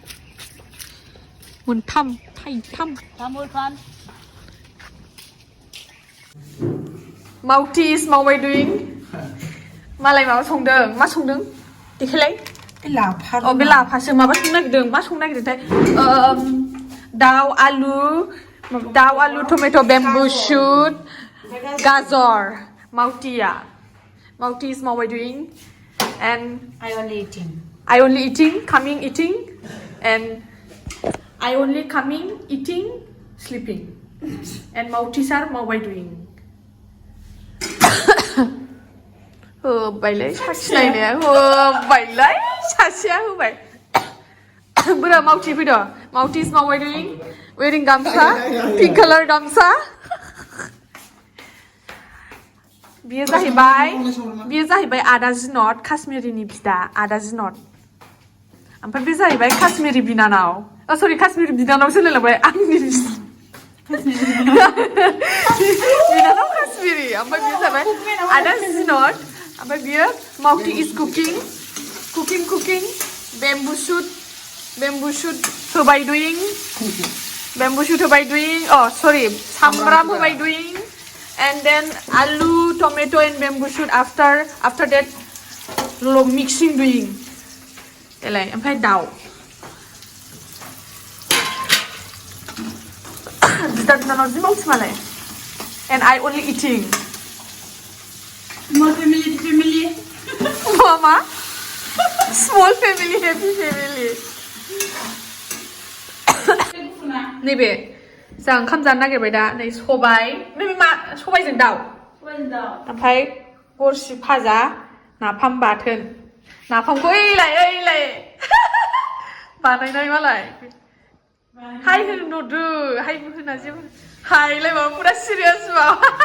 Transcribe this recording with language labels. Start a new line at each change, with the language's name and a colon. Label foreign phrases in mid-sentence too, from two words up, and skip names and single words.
Bodo: मोनथाम थाइथाम माउटिस मावबाय दुइं मालाय माबा संदों मा संदों देखायलाय बे लाफासो माबा संनो नागिरदों मा संनो नागिरदोंथाय दाउ आलु
English: tomato bamboo shoot
Bodo: गाजर माउटिस मावबाय दुइं
English: and I only eating and I only coming eating sleeping and Mautis are मावबाय doing
Bodo: होबायलै साखिनायनाया होबायलै सासेया होबाय बोरा मावटि फैदो माउटिस मावबाय
English: doing wearing
Bodo: गामसा
English: pink color
Bodo: गामसा बियो जाहैबाय आदा जिनत काश्मिरिनि बिदा आदा जिनत ओमफ्राय बे जाहैबाय काश्मिरि बिनानाव सरि काश्मिरि बिनानावसो होनलायलांबाय आंनि बिनानाव काश्मिरि ओमफ्राय बियो जाबाय आदा जिनत ओमफ्राय बियो माउटि
English: is cooking
Bodo: बेम्बु शुट होबाय दुइं सरि सामब्राम होबाय दुइं
English: and then aloo tomato and bamboo shoot after that mixing doing
Bodo: elai ampai dau bidan nano zimau malai
English: and I only eating small family mama small family happy family
Bodo: nebe जों ओंखाम जानो नागिरबाय दा नै सबाय सबायजों दाउ ओमफ्राय गरसि भाजा नाफाम बाथोन नाफामखौ ओइलाय बानायनाय मालाय हाय होनहरदो हायबो होना जेबो हायलाय माबा पुरा सिरियास माबा